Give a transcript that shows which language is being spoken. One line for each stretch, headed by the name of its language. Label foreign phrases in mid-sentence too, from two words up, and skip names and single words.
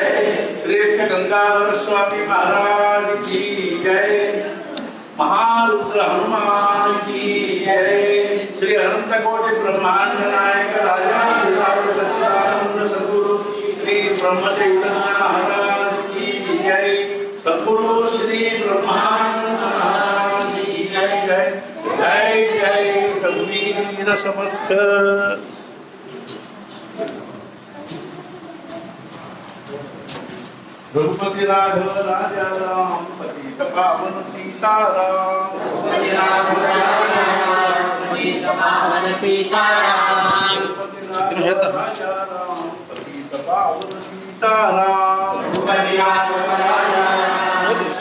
Hindi: श्रेष्ठ गंगाधर स्वामी महाराज की जय, महारुद्र हनुमान की जय, श्री अनंतकोटि ब्रह्मांड नायक राजाधिराज सच्चिदानंद सद्गुरु श्री ब्रह्मचैतन्य महाराज की जय, सद्गुरु श्री ब्रह्मानंद महाराज की जय जय जय जय रघुवीर समर्थ. रघुपति राघव राजा राम पतित पावन सीताराम, रघुपति राघव पतित पावन सीताराम, रघुपति राघव राजा राम पतित पावन सीताराम, रघुपति राघव राजा राम